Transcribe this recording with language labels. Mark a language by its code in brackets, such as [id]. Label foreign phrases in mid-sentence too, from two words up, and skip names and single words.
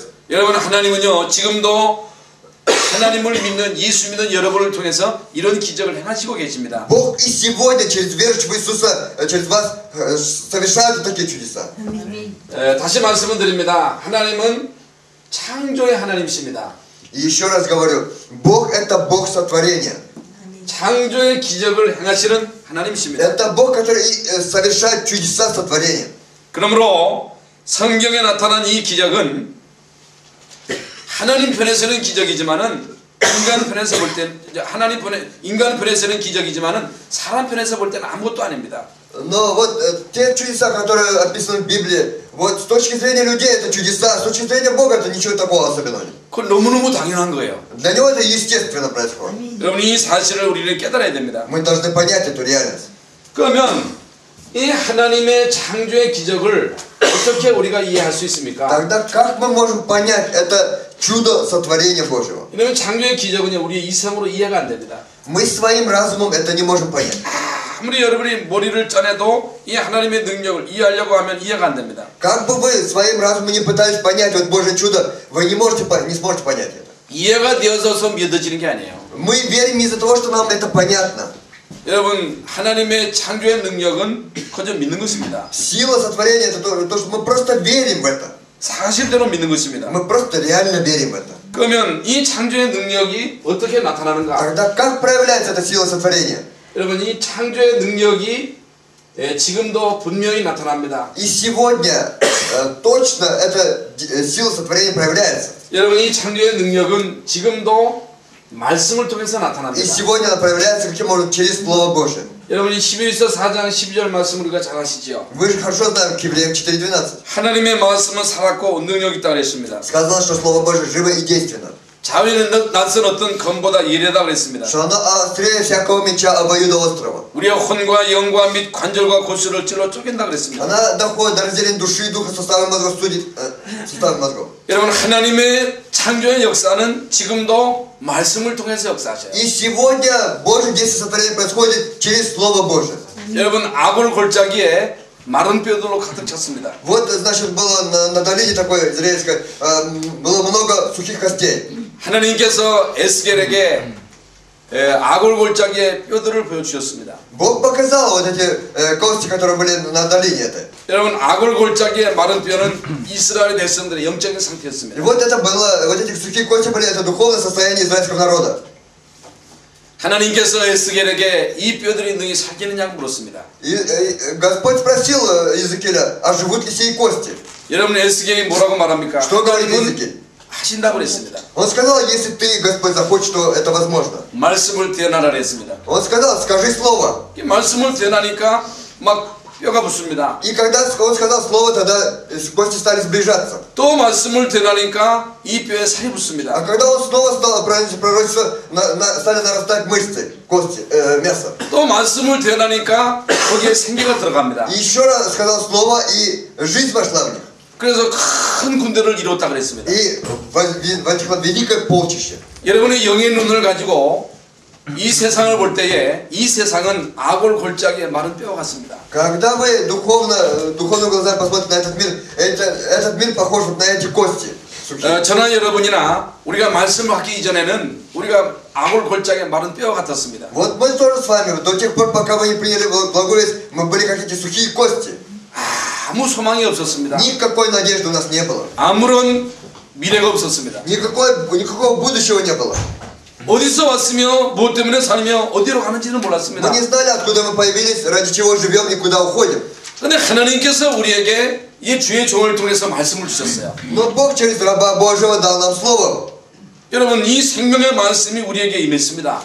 [ko] 여러분 하나님은요 지금도 하나님을 믿는 예수 믿는 여러분을 통해서 이런 기적을 행하시고 계십니다. [ru] Бог и сегодня через верующих в Иисуса, через вас совершает такие чудеса. [ko] 다시 말씀을 드립니다. 하나님은 창조의 하나님이십니다. [ru] И еще раз говорю, Бог это Бог сотворения. [ko] 창조의 기적을 행하시는 하나님이십니다. [ru] Это Бог, который совершает чудеса сотворения. [ko] 그러므로 성경에 나타난 이 기적은 하나님 편에서는 기적이지만은 인간 편에서 볼 땐 인간 편에서는 기적이지만은 사람 편에서 볼 때는 아무것도 아닙니다. [ru] Но вот те чудеса, которые описаны в Библии, вот с точки зрения людей это чудеса, с точки зрения Бога это ничего такого особенного нет. [ko] 그건 너무너무 당연한 거예요. [ru] Для Него это естественно происходит. [ko] 여러분 이 사실을 우리는 깨달아야 됩니다. [ru] Мы должны понять эту реальность. [ko] 그러면 이 하나님의 창조의 기적을 어떻게 우리가 이해할 수 있습니까? [ru] Тогда как мы можем понять это чудо сотворения Божьего? [ko] 왜냐하면 창조의 기적은요 우리의 이성으로 이해가 안 됩니다. [ru] Мы своим разумом это не можем понять. [ko] 아무리 여러분이 머리를 짜내도 이 하나님의 능력을 이해하려고 하면 이해가 안 됩니다. [ru] Как бы вы своим разумом не пытались понять вот Божье чудо, вы не сможете понять это. [ko] 이해가 되어서 믿어지는 게 아니에요. [ru] Мы верим из-за того, что нам это понятно. [ko] 여러분 하나님의 창조의 능력은 그저 믿는 것입니다. [ru] Сила сотворения это то, что мы просто верим в это. [ko] 사실대로 믿는 것입니다. [ru] Мы просто реально верим в это. [ko] 그러면 이 창조의 능력이 어떻게 나타나는가? [ru] Тогда как проявляется эта сила сотворения? [ko] 여러분 이 창조의 능력이 지금도 분명히 나타납니다. [ru] И сегодня точно эта сила сотворения проявляется. [ko] 여러분 이 창조의 능력은 지금도 말씀을 통해서 [ru] И [ko] 나타납니다. [ru] сегодня она проявляется каким образом? Через Слово Божие. [ko] 여러분이 11서 4장 12절 말씀을 우리가 잘 아시죠? [ru] Вы же хорошо знаете к Евреям 4:12. [ko] 하나님의 말씀은 살았고 능력이 있다고 그랬습니다. [ru] Сказано, что Слово Божие живо и действенно. [ko] 자위는 낯선 어떤 검보다 예리하다 그랬습니다. [ru] Что оно острее всякого меча обоюдоострого. [ko] 우리의 혼과 영과 및 관절과 골수를 찔러 쪼갠다 그랬습니다. [ru] Она доходит до разделения души и духа, суставы мозгов, судит суставы мозгов. [ko] 여러분 하나님의 창조의 역사는 지금도 말씀을 통해서 역사하셔요. [ru] И сегодня Божье действие сотворения происходит через Слово Божие. [ko] 여러분 아골 골짜기에 마른 뼈들로 가득 찼습니다. [ru] Вот, значит, было на долине такой израильской, было много сухих костей. [ko] 하나님께서 에스겔에게 아골 골짜기의 뼈들을 보여주셨습니다. [ru] Бог показал вот эти кости, которые были на долине этой. [ko] 여러분 아골 골짜기의 마른 뼈는 이스라엘 백성들의 영적인 [ru] И [ko] 상태였습니다. [ru] вот это было, вот эти сухие кости были, это духовное состояние израильского народа. [ko] 하나님께서 에스겔에게 이 뼈들이 능히 살기느냐고 물었습니다. [ru] И Господь спросил Иезекииля, а живут ли сии кости? [ko] 여러분 에스겔이 뭐라고 말합니까? [ru] Что говорит Иезекииль? [ko] 하신다고 그랬습니다. [ru] Он сказал, если ты, Господь, захочешь, то это возможно. [ko] 말씀을 대언하라 그랬습니다. [ru] Он сказал, скажи слово. [ko] 이 말씀을 대언하니까 막 뼈가 붙습니다. [ru] И когда он сказал слово, тогда кости стали сближаться. [ko] 또 말씀을 대언하니까 이 뼈에 살이 [ru] А [ko] 붙습니다. [ru] когда он снова стал пророчество, стали нарастать мышцы, кости, мясо. [ko] 또 말씀을 대언하니까 거기에 생기가 들어갑니다. [ru] И еще раз сказал слово, и жизнь вошла в них. [ko] 그래서 큰 군대를 이뤘다 그랬습니다. [ru] И возникло великое полчище. [ko] 여러분의 영의 눈을 가지고 이 세상을 볼 때에 이 세상은 아골 골짜기의 마른 뼈와 같습니다. [ru] Когда вы духовным глазами посмотрите на этот мир, этот мир похож вот на эти кости. сухие. [ko] 저나 여러분이나 우리가 말씀을 받기 이전에는 우리가 아골 골짜기의 마른 뼈와 같았습니다. [ru] Вот мы тоже с вами, до тех пор, пока вы не приняли благую весть, мы были как эти сухие кости. [ko] 아무 소망이 없었습니다. [ru] Никакой надежды у нас не было. [ko] 아무런 미래가 없었습니다. [ru] Никакого будущего не было. [ko] 어디서 왔으며 무엇 때문에 사느며 어디로 가는지는 몰랐습니다. [ru] Мы не знали, откуда мы появились, ради чего живем и куда уходим. [ko] 그런데 하나님께서 우리에게 이 주의 종을 통해서 말씀을 주셨어요. [ru] Но Бог через раба Божьего дал нам слово. [ko] 여러분 이 생명의 말씀이 우리에게 임했습니다.